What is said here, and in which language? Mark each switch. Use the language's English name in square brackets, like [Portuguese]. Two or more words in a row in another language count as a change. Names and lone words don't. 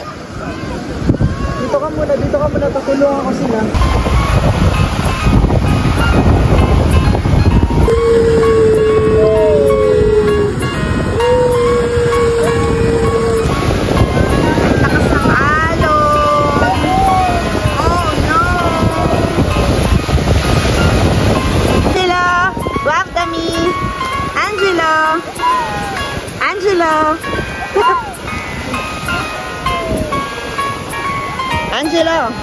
[Filipino] Dito ka muna, patulungan ko sila. Lakas ng alon. [English] Oh no. [Italian] Angelo, guarda mi. [Filipino] Angelo. Angelo. Angelo.